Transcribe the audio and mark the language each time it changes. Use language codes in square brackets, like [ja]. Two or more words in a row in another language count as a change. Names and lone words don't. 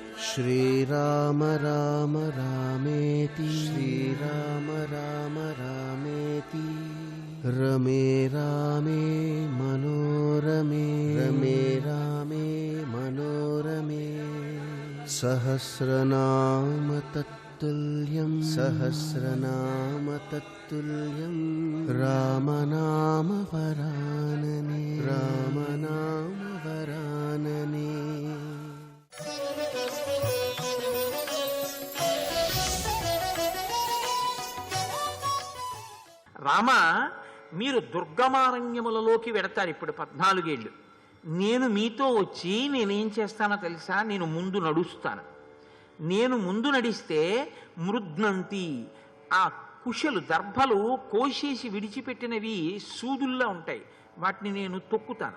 [sa] श्रीराम राम रामेति श्रीराम राम रामेति रमे रामे मनोरमे रमे रामे मनोरमे सहस्रनाम तत्तुल्यं सहस्रनाम तत्तुल्यं रामनाम वरानने रामनाम वरानने। [te] రామ, మీరు దుర్గమారణ్యములలోకి వెడతారు ఇప్పుడు 14 ఏళ్ళు. నేను మీతో వచ్చి నేనేం చేస్తానో తెలుసా? నేను ముందు నడుస్తాను. నేను ముందు నడిస్తే మృద్నంతి, ఆ కుశలు దర్భలు కోసేసి విడిచిపెట్టినవి సూదుల్లా ఉంటాయి, వాటిని నేను తొక్కుతాను.